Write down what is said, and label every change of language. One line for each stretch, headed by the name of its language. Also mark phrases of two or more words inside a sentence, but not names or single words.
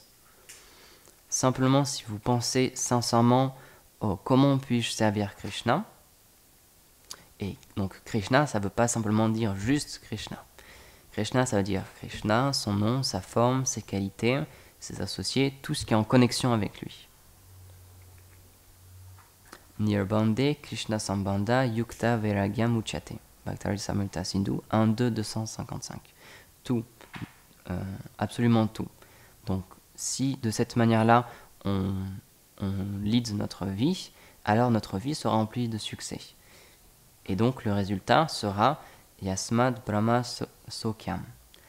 French: Simplement si vous pensez sincèrement, comment puis-je servir Krishna? Et donc Krishna, ça ne veut pas simplement dire juste Krishna. Krishna, ça veut dire Krishna, son nom, sa forme, ses qualités, ses associés, tout ce qui est en connexion avec lui.
Sanskrit: निर्बन्दे कृष्ण सम्बन्ध युक्त वैराग्य मुचते.
French: Bhakti Rasamrita Sindhu 1.255. Tout, absolument tout. Donc, si de cette manière-là, on lead notre vie, alors notre vie sera remplie de succès. Et donc, le résultat sera
Sanskrit: यस्माद् ब्रह्म सोक्यम्.